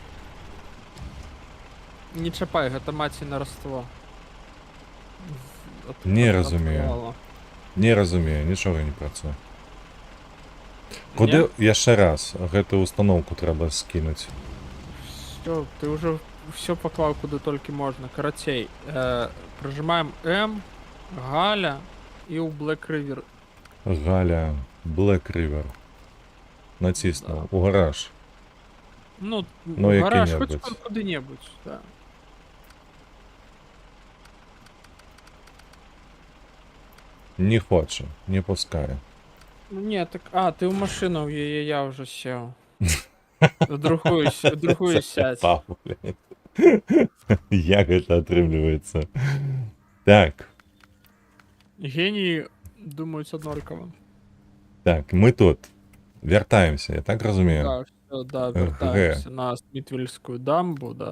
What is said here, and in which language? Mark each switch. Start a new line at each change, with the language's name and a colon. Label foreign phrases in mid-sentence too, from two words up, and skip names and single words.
Belarusian: Не чапай, гэта маці нараство. Не разумею. Не разумею, нічога не працуе. Куды яшчэ раз гэтую установку трэба скінуць?
Russian: Всё, ты уже все поклал куда только можно. Карацей, прожимаем М, Галя и у Black River. Галя, Black River.
Belarusian: Націснув. У гараж. Ну, Ну,
Russian: в гараж,
Ukrainian: який-небудь. хоть куди-небудь, да. Не хоче, не пускає. Ну,
Russian: нет, так, ты в машину, я уже сел. В другую сядь.
Belarusian: Папа, блядь. Як гэта атрымліваецца? Так,
Russian: Гении думают однорково.
Belarusian: так, мы тут. Вяртаемся, я так разумею.
Russian: Да, все, да, вертаемся на Смитвельскую дамбу, да.